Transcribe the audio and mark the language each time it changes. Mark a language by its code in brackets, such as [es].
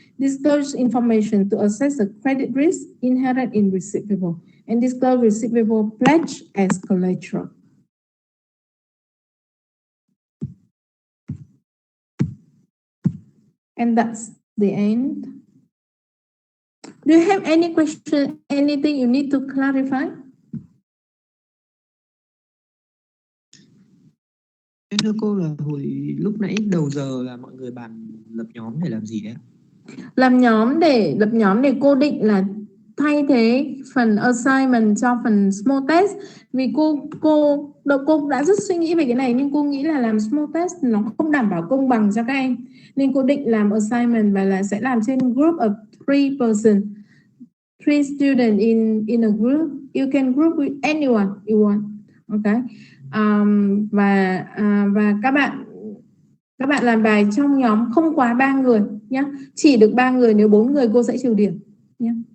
[en] Disclose information to assess the credit risk inherent in receivable, and disclose receivable pledge as collateral. And that's the end. Do you have any question, anything you need to clarify? [vi] Em thưa cô là hồi lúc nãy đầu giờ là mọi người bàn lập nhóm để làm gì đấy? Lập nhóm để cô định là thay thế phần assignment cho phần small test, vì cô đã rất suy nghĩ về cái này, nhưng cô nghĩ là làm small test nó không đảm bảo công bằng cho các em, nên cô định làm assignment và là sẽ làm trên [en] group of 3 students in a group. You can group with anyone you want. Okay. [vi] Và các bạn làm bài trong nhóm không quá 3 người nhé, chỉ được 3 người, nếu 4 người cô sẽ trừ điểm nhé.